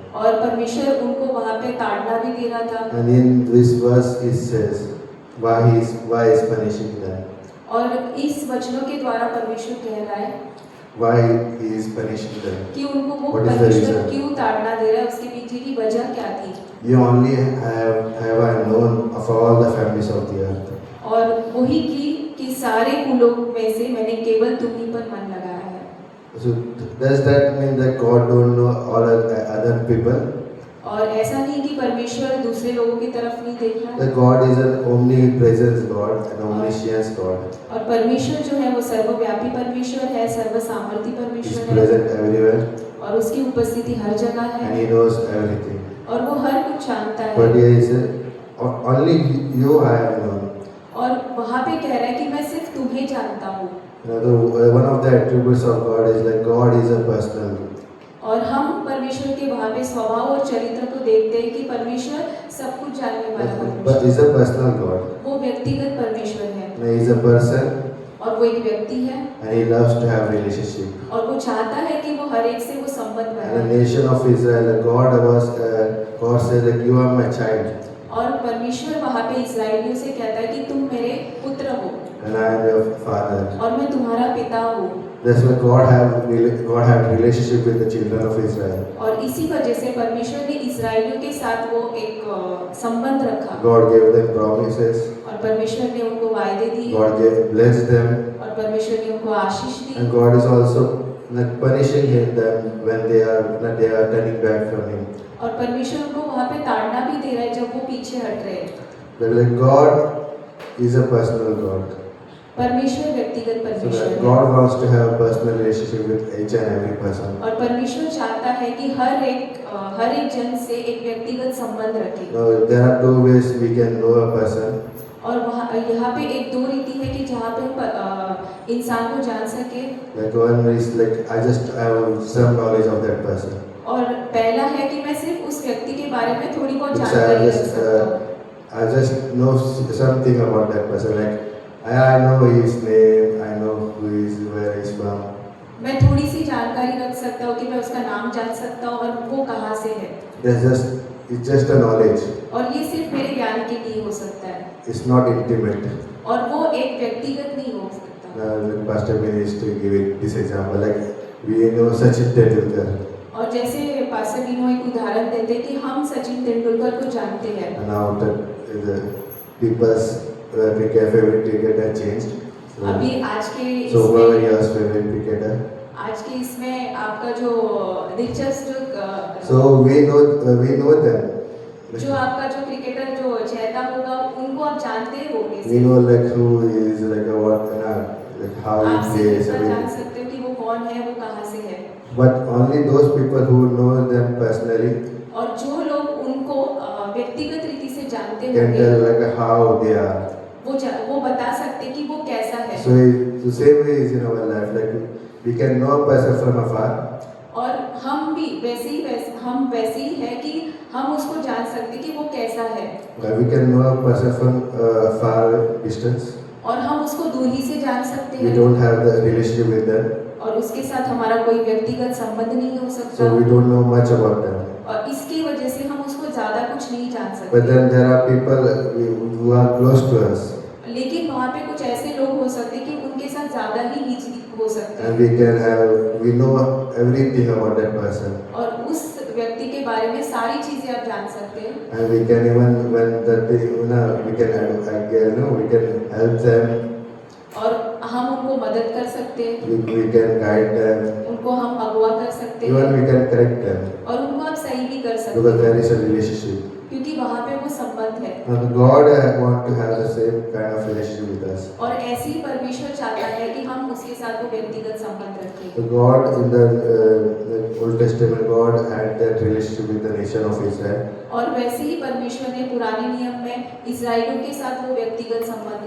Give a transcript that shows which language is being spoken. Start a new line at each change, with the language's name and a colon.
Hindi: और परमेश्वर उनको वहाँ पे ताड़ना भी दे रहा था।
English: And in this verse it says why is punishing them.
Hindi: और इस वचनों के द्वारा परमेश्वर कह रहा है
English: Why He is punishing them.
Hindi: कि उनको वो
English: What is the
Hindi: परमेश्वर
English: reason?
Hindi: क्यों ताड़ना दे रहा है, उसके पीछे की वजह क्या थी।
English: You only have I known of all the families of the earth.
Hindi: और वही कि सारे कुलों में से मैंने केवल तुम्ही पर मन लगाया है।
English: So does that mean that God don't know all other people?
Hindi: और ऐसा नहीं कि परमेश्वर दूसरे लोगों की तरफ नहीं देख रहा है।
English: That God is an omnipresent God, an omniscient God.
Hindi: और परमेश्वर जो है वो सर्वव्यापी परमेश्वर है, सर्वसामर्थी
English: He is
Hindi: परमेश्वर है,
English: present everywhere
Hindi: और उसकी उपस्थिति हर जगह
English: and
Hindi: है
English: He knows everything.
Hindi: और वो हर कुछ जानता
English: But
Hindi: है।
English: here He said, only you I have known.
Hindi: और वहाँ पे कह रहा है कि मैं सिर्फ तुम्हें जानता हूँ।
English: One of the attributes of God is like God is a personal.
Hindi: और हम परमेश्वर के वहाँ पे स्वभाव और चरित्र को देखते हैं कि परमेश्वर सब कुछ जानने वाला
English: But
Hindi: परमेश्वर,
English: He's a personal God.
Hindi: वो व्यक्तिगत परमेश्वर है
English: And He is a person
Hindi: और वो एक व्यक्ति है
English: and He loves to have relationship.
Hindi: और वो चाहता है कि वो हर एक से वो संबंध
English: And the
Hindi: बनाए।
English: nation of Israel, God says like you are my child
Hindi: और परमेश्वर वहाँ पे इस्राएलियों से कहता है कि तुम मेरे पुत्र हो
English: and I am your father.
Hindi: और मैं तुम्हारा पिता हूँ।
English: That's why God have relationship with the children of Israel.
Hindi: और इसी वजह से परमेश्वर ने इस्राएलियों के साथ वो एक संबंध रखा
English: God gave them promises.
Hindi: और परमेश्वर ने उनको वायदे दिए
English: God blessed them,
Hindi: और परमेश्वर ने उनको आशीष दी।
English: and God is also like punishing them when they are turning back from Him.
Hindi: और परमेश्वर उनको वहाँ पे ताड़ना भी दे रहा है जब वो पीछे हट रहे हैं।
English: But like God is a personal God.
Hindi: परमेश्वर व्यक्तिगत
English: So
Hindi: परमेश्वर
English: that
Hindi: है
English: God wants to have a personal relationship with each and every person.
Hindi: और परमेश्वर चाहता है कि हर एक जन से एक व्यक्तिगत संबंध रखे।
English: Now there are two ways we can know a person.
Hindi: और वहाँ यहाँ पे एक दो रीति है कि जहाँ पे इंसान को जान सके।
English: Like one is like I just have some knowledge of that person.
Hindi: और पहला है कि मैं सिर्फ उस व्यक्ति के बारे में थोड़ी बहुत
English: Because
Hindi: जानकारी रख सकता हूँ।
English: I just know something about that person. Like I know his name, I know who he is, where he is from.
Hindi: मैं थोड़ी सी जानकारी रख सकता हूँ कि मैं उसका नाम जान सकता हूँ और वो कहाँ से है।
English: It's just a knowledge.
Hindi: और ये सिर्फ मेरे ज्ञान के लिए हो सकता है।
English: It's not intimate.
Hindi: और वो एक व्यक्तिगत नहीं हो सकता।
English: Like Pastor Bin used to give it this example. Like we know Sachin Tendulkar.
Hindi: और जैसे पास्टर बीनो एक उदाहरण देते हैं कि हम सचिन तेंदुलकर को जानते हैं।
English: And now the people's favorite cricketer changed.
Hindi: अभी आज के
English: So whoever
Hindi: इसमें
English: your favorite cricketer.
Hindi: आज के इसमें आपका जो दिलचस्प
English: So we know them.
Hindi: जो आपका जो क्रिकेटर जो चेता होगा उनको आप जानते होंगे।
English: We know like who is like what like how
Hindi: आप
English: he
Hindi: सिर्फ
English: plays.
Hindi: इतना जान सकते हो कि वो कौन है, वो कहाँ से है।
English: But only those people who know them personally
Hindi: और जो लोग उनको व्यक्तिगत रीति से जानते
English: can
Hindi: होंगे
English: tell like how they are.
Hindi: वो बता सकते कि वो कैसा है।
English: So the same way is in our life. Like we can know a person from afar.
Hindi: और हम भी हम वैसे ही है कि हम उसको जान सकते कि वो कैसा है।
English: We can know a person from far distance.
Hindi: और हम उसको दूरी से जान सकते
English: We
Hindi: हैं।
English: don't have the relationship with them,
Hindi: और उसके साथ हमारा कोई व्यक्तिगत संबंध नहीं हो सकता।
English: so we don't know much about them.
Hindi: और इसकी वजह से हम उसको ज्यादा कुछ नहीं जान
English: But
Hindi: सकते।
English: then there are people who are close to us,
Hindi: लेकिन वहाँ पे कुछ ऐसे लोग हो सकते कि उनके साथ ज्यादा ही नजदीक हो सकते
English: and
Hindi: हैं।
English: we know everything about that person,
Hindi: और उस व्यक्ति के बारे में सारी चीजें आप जान सकते हैं।
English: and we can even when that we can help them.
Hindi: और हम उनको मदद कर सकते हैं।
English: We can guide them.
Hindi: उनको हम अगुवा कर सकते
English: Even
Hindi: हैं।
English: we can correct them
Hindi: और उनको आप सही भी कर सकते
English: because
Hindi: हैं
English: there is a relationship.
Hindi: क्योंकि वहाँ पे वो संबंध है।
English: And God want to have the same kind of relationship with us.
Hindi: और ऐसे ही परमेश्वर चाहता है कि हम उसके साथ वो व्यक्तिगत संबंध रखें।
English: So God in the Old Testament, God had that relationship with the nation of Israel.
Hindi: और वैसे ही परमेश्वर ने पुराने नियम में इस्राएलियों के साथ वो व्यक्तिगत संबंध